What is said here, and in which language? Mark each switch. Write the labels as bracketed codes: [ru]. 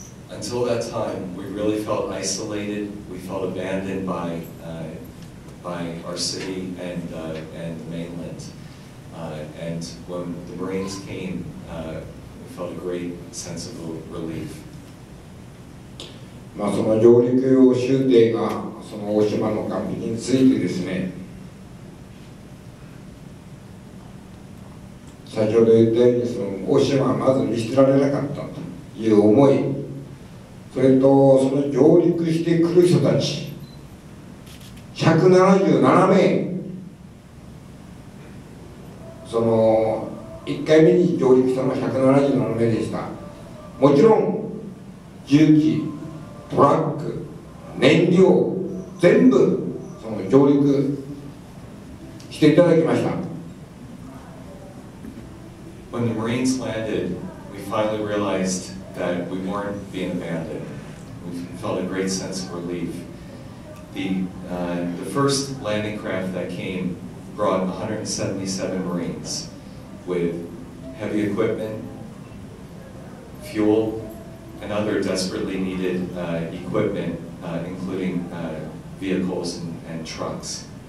[en] Until that time, we really felt isolated. We felt abandoned by our city and the mainland. And when the Marines came, we felt a great sense of relief. [ja] その上陸用舟艇がその大島の岸壁についてですね、先ほど言ったようにその大島はまず見捨てられなかったという思い、それとその上陸してくる人たち177名、その1回目に上陸したのは177名でした。もちろん重機、トラック、燃料全部その上陸していただきました。 [en] When the Marines landed, we finally realized that we weren't being abandoned. We felt a great sense of relief. The first landing craft that came brought 177 Marines with heavy equipment, fuel, and other desperately needed equipment, including vehicles and trucks.